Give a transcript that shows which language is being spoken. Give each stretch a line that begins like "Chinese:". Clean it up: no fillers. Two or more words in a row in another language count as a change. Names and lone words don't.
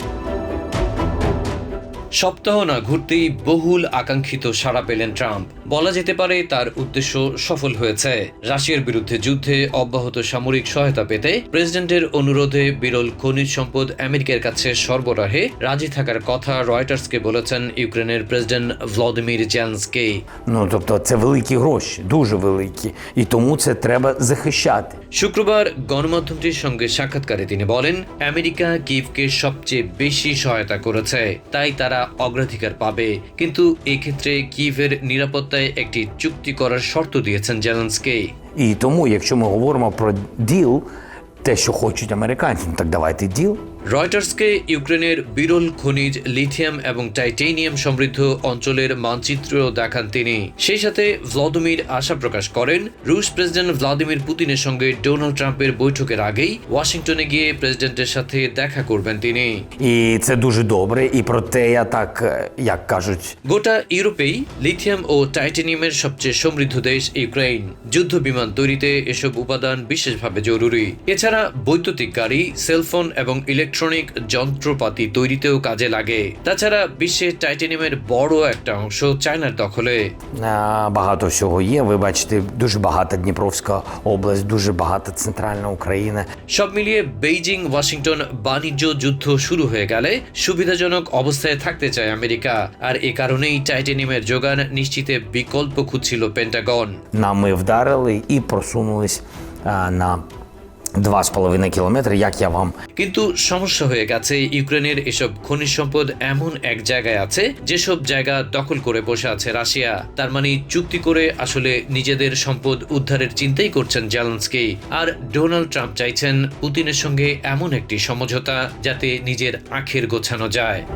Bangla: সপ্তাহ না ঘুরতেই বহুল আকাঙ্ক্ষিত সাড়া পেলেন ট্রাম্প। বলা যেতে পারে তার উদ্দেশ্য সফল হয়েছে। রাশিয়ার বিরুদ্ধে যুদ্ধে অব্যাহত সামরিক সহায়তা পেতে প্রেসিডেন্টের অনুরোধে বিরল খনিজ সম্পদ আমেরিকার কাছে সরবরাহে রাজি থাকার কথা রয়টার্সকে বলেছেন ইউক্রেনের প্রেসিডেন্ট ভলোদিমির জেলেনস্কি।
Ukrainian: Тобто це великі гроші, дуже великі, і тому це треба захищати.
Bangla: শুক্রবার গণমাধ্যমটির সঙ্গে সাক্ষাৎকারে তিনি বলেন, আমেরিকা কিয়েভকে সবচেয়ে বেশি সহায়তা করেছে, তাই তারা অগ্রাধিকার পাবে। কিন্তু এক্ষেত্রে কিয়েভের নিরাপত্তায় একটি চুক্তি করার শর্ত দিয়েছেন জেলেনস্কি।
Ukrainian: І тому, якщо ми говоримо про діл, те, що хочуть американці, так давайте діл.
Bangla: রয়টার্সকে ইউক্রেনের বিরল খনিজ লিথিয়াম এবং টাইটেনিয়াম সমৃদ্ধ অঞ্চলের মানচিত্র দেখান তিনি। সেই সাথে ভ্লাদিমির আশা প্রকাশ করেন, রুশ প্রেসিডেন্ট ভ্লাদিমির পুতিনের সঙ্গে ডোনাল্ড ট্রাম্পের বৈঠকের আগেই ওয়াশিংটনে গিয়ে প্রেসিডেন্টের সাথে দেখা করবেন তিনি।
Ukrainian: І це дуже добре, і про те я так, як кажуть.
Bangla: গোটা ইউরোপেই লিথিয়াম ও টাইটেনিয়ামের সবচেয়ে সমৃদ্ধ দেশ ইউক্রেন। যুদ্ধ বিমান তৈরিতে এসব উপাদান বিশেষভাবে জরুরি। এছাড়া বৈদ্যুতিক গাড়ি, সেলফোন এবং ইলেকট্রনিক যন্ত্রপাতি তৈরিতেও কাজে লাগে। তাছাড়া বিশ্বে টাইটেনিয়ামের বড় একটা অংশ চায়নার দখলে।
Ukrainian: Багато всього є, ви бачите, дуже багата Дніпровська область, дуже багата центральна Україна.
Bangla: সব মিলিয়ে বেইজিং ওয়াশিংটন বাণিজ্য যুদ্ধ শুরু হয়ে গেলে সুবিধাজনক অবস্থায় থাকতে চায় আমেরিকা, আর এ কারণেই টাইটেনিয়ামের যোগান নিশ্চিতে বিকল্প খুঁজছিল পেন্টাগন।
Ukrainian: Ми вдарили і просунулись на 2,5 кілометри, як я вам.
Bangla: কিন্তু সমস্যা হয়ে গেছে, ইউক্রেনের এসব খনিজ সম্পদ এমন এক জায়গায় আছে যেসব জায়গা দখল করে বসে আছে রাশিয়া। তার মানে চুক্তি করে আসলে নিজেদের সম্পদ উদ্ধারের চিন্তাই করছেন জেলেনস্কি। আর ডোনাল্ড ট্রাম্প চাইছেন পুতিনের সঙ্গে এমন একটি সমঝোতা যাতে নিজের আখের গোছানো যায়।